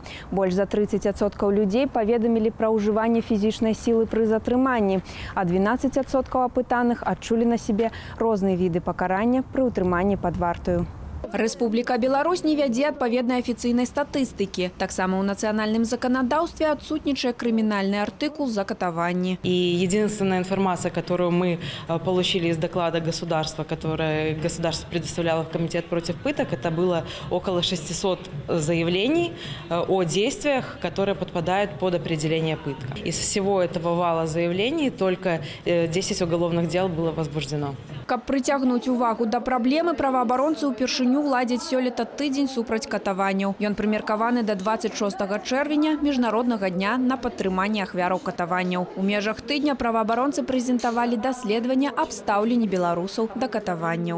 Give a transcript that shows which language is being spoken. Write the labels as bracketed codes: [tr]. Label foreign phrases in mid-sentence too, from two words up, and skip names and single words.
[be] Больш за 30% людзей паведамілі пра ўжыванне фізічнай сілы пры затрыманні, а 12% апытаных адчулі на сябе розныя віды пакарання пры ўтрыманні пад вартаю. Рэспубліка Беларусь не вядзе адпаведнай афіцыйнай статыстыкі. Таксама ў нацыянальным заканадаўстве адсутнічае крымінальны артыкул за катаванні. [ru] И единственная информация, которую мы получили из доклада государства, которое государство предоставляло в Комитет против пыток, это было около 600 заявлений о действиях, которые подпадают под определение пытка. Из всего этого вала заявлений только 10 уголовных дел было возбуждено. [be] Каб прыцягнуць увагу да праблемы, праваабаронцы ўпершыню ладзяць сёлета тыдзень супраць катаванняў. Ён прымеркаваны да 26 чэрвеня, міжнароднага дня на падтрыманне ахвяраў катаванняў. У межах тыдня праваабаронцы прэзентавалі даследаванне аб стаўленні беларусаў да катаванняў.